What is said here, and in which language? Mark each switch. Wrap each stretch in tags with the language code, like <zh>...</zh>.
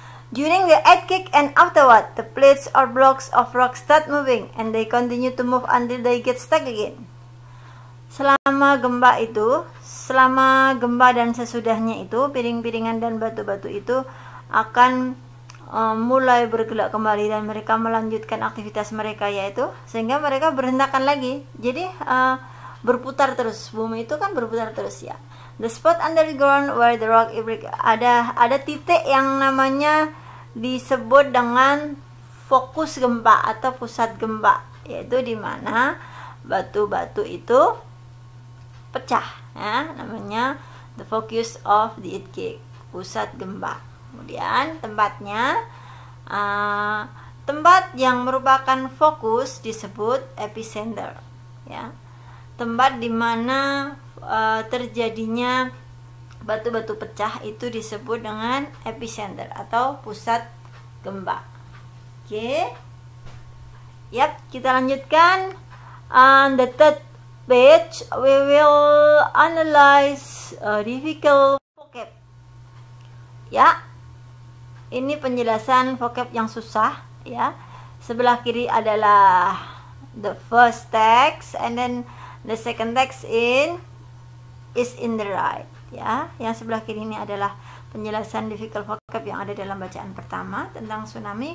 <en>During the earthquake and afterward, the plates or blocks of rock start moving and they continue to move until they get stuck again.</en> <id>Selama gempa dan sesudahnya itu, piring-piringan dan batu-batu itu akan mulai bergerak kembali dan mereka melanjutkan aktivitas mereka, yaitu sehingga mereka berhentakan lagi. Jadi berputar terus, bumi itu kan berputar terus, ya.</id> <en>The spot underground where the rock</en> <id>ada titik yang namanya disebut dengan fokus gempa atau pusat gempa, yaitu di mana batu-batu itu pecah, ya, namanya</id> <en>the focus of the earthquake,</en> <id>pusat gempa. Kemudian tempat yang merupakan fokus disebut epicenter, ya, tempat di mana terjadinya batu-batu pecah itu disebut dengan epicenter atau pusat gempa. Oke. Yap, kita lanjutkan.</id> <en>On the third page we will analyze difficult vocab. Ya.</en> <id>Ini penjelasan vocab yang susah, ya. Sebelah kiri adalah</id> <en>the first text and then the second text is in the right, ya.</en> <id>Yang sebelah kiri ini adalah penjelasan difficult vocab yang ada dalam bacaan pertama tentang tsunami.</id>